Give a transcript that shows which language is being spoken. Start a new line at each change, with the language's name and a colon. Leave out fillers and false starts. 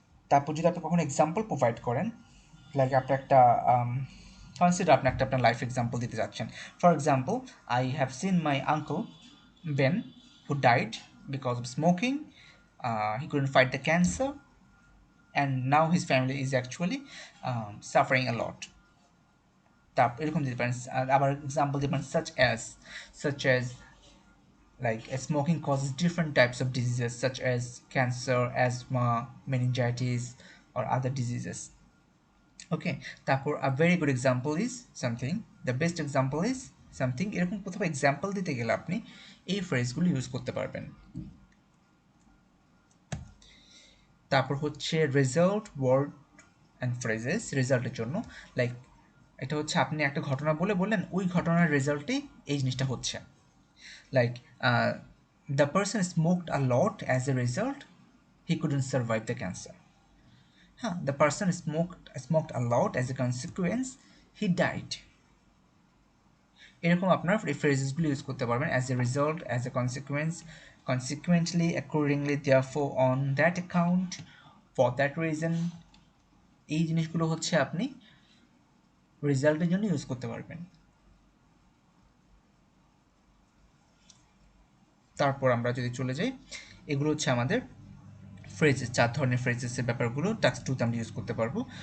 Bangla: তারপর যদি আপনি কখনো এক্সাম্পল প্রোভাইড করেন, লাইক আপনি একটা কনসিডার আপনি একটা আপনার লাইফ এক্সাম্পল দিতে যাচ্ছেন।
English: For example, I have seen my uncle Ben who died because of smoking, he couldn't fight the cancer and now his family is actually suffering a lot.
Bangla: তারপর এরকম দিতে পারেন। আবার এক্সাম্পল দিতে পারেন
English: such as like smoking causes different types of diseases such as cancer, asthma, meningitis or other diseases.
Bangla: Okay, তারপর
English: a very good example is something, the best example is something,
Bangla: এরকম কোথাও এক্সাম্পল দিতে গেলে আপনি এই ফ্রেজগুলো use করতে পারবেন। তারপর হচ্ছে রেজাল্ট ওয়ার্ড অ্যান্ড ফ্রেজেস রেজাল্টের জন্য, লাইক এটা হচ্ছে আপনি একটা ঘটনা বললেন ওই ঘটনার রেজাল্টেই এই জিনিসটা হচ্ছে,
English: like the person smoked a lot, as a result he couldn't survive the cancer. Huh, the person smoked a lot, as a consequence he died.
Bangla: এরকম আপনার ফ্রেজেসগুলো ইউজ করতে পারবেন,
English: as a result, as a consequence, consequently, accordingly, therefore, on that account, for that reason।
Bangla: এই জিনিসগুলো হচ্ছে আপনি রেজাল্টের জন্য ইউজ করতে পারবেন। তারপর আমরা যদি চলে যাই, এগুলো হচ্ছে আমাদের ফ্রেজেস, 4 ধরনের ফ্রেজেসের ব্যাপারগুলো টাস্ক 2তে আমরা ইউজ করতে পারবো।